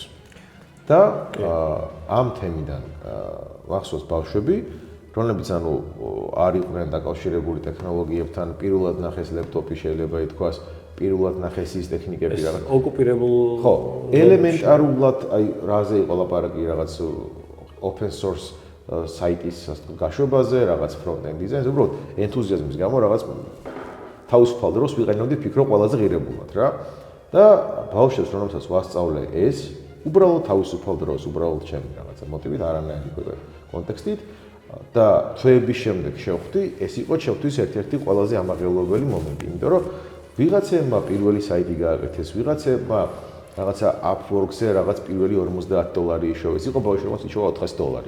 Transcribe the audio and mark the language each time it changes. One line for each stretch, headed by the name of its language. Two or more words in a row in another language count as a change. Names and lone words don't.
Georgian: და ამ თემიდან მახსოვს ბავშვები, რომლებიც ანუ არ იყვნენ დაკავშირებული ტექნოლოგიებთან, პირველად ნახეს ლეპტოპი შეიძლება ითქვას, პირველად ნახეს ის ტექნიკები რაღაც ოკუპირებულ ხო, ელემენტარულად აი რაზე იყო ლაპარაკი რაღაც
English: open source
Georgian: საიტის გაშვებაზე, რაღაც
English: front-end design-
Georgian: ზე, უბრალოდ ენთუზიაზმის გამო რაღაც თავისუფალ დროს ვიყენებდი ფიქრო ყველაზე ღირებულად რა. და ბავშვებს რომელსაც ვასწავლე ეს, უბრალოდ თავისუფალ დროს, უბრალოდ ჩემი რაღაცა მოტივით, არანაირი კონტექსტით და თვეების შემდეგ შევხვდი, ეს იყო ჩემთვის ერთ-ერთი ყველაზე ამაღელვებელი მომენტი, იმიტომ რომ ვიღაცებმა პირველი საიტი გააკეთეს, ვიღაცებმა რაღაცა Upwork-ზე რაღაც პირველი $50 იშოვეს, იყო ბავშვებმა იშოვა $400.